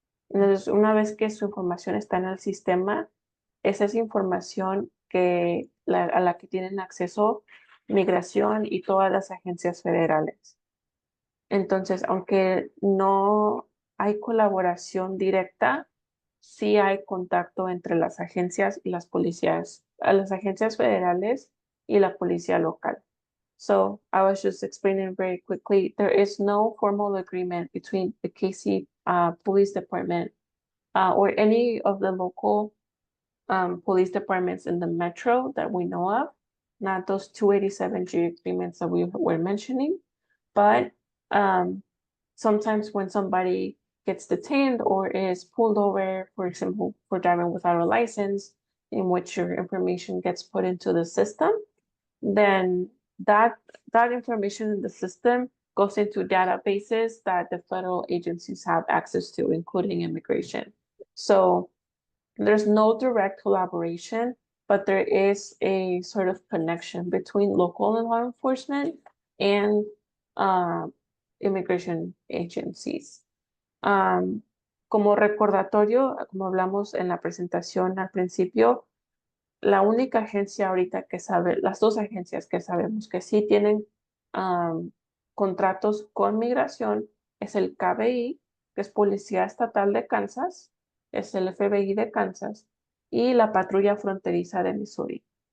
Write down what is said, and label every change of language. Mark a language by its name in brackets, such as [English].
[Spanish] Entonces, una vez que su información está en el sistema, esa es información a la que tienen acceso migración y todas las agencias federales. Entonces, aunque no hay colaboración directa, sí hay contacto entre las agencias y las policías, las agencias federales y la policía local. [English] So I was just explaining very quickly, there is no formal agreement between the KC Police Department or any of the local police departments in the metro that we know of, not those 287G agreements that we were mentioning, but sometimes when somebody gets detained or is pulled over, for example, for driving without a license, in which your information gets put into the system, then that information in the system goes into databases that the federal agencies have access to, including immigration. So there's no direct collaboration, but there is a sort of connection between local law enforcement and immigration agencies. [Spanish] Como recordatorio, como hablamos en la presentación al principio, la única agencia ahorita que sabe, las dos agencias que sabemos que sí tienen contratos con migración es el KBI, que es Policía Estatal de Kansas, es el FBI de Kansas y la Patrulla Fronteriza de Missouri.